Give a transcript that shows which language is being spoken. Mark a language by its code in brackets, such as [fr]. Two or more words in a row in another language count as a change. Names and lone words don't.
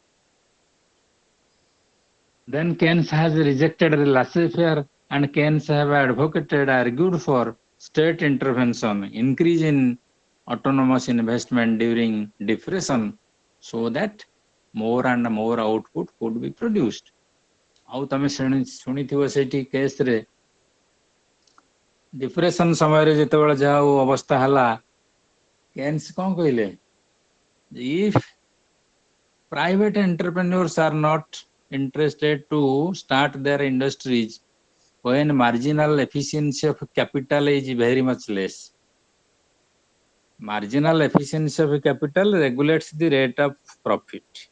[en] Then Keynes has rejected laissez-faire and Keynes have argued for state intervention, increase in autonomous investment during depression so that more and more output could be produced. [or] ଆଉ ତମେ ଶୁଣିଥିବ ସେଠି କେସ ରେ ଡିପ୍ରେସନ ସମୟ ରେ ଯେତେବେଳେ ଯାଉ ଅବସ୍ଥା ହେଲା କେନ୍ସ କଣ କହିଲେ [en] if private entrepreneurs are not interested to start their industries when marginal efficiency of capital is very much less. Marginal efficiency of capital regulates the rate of profit.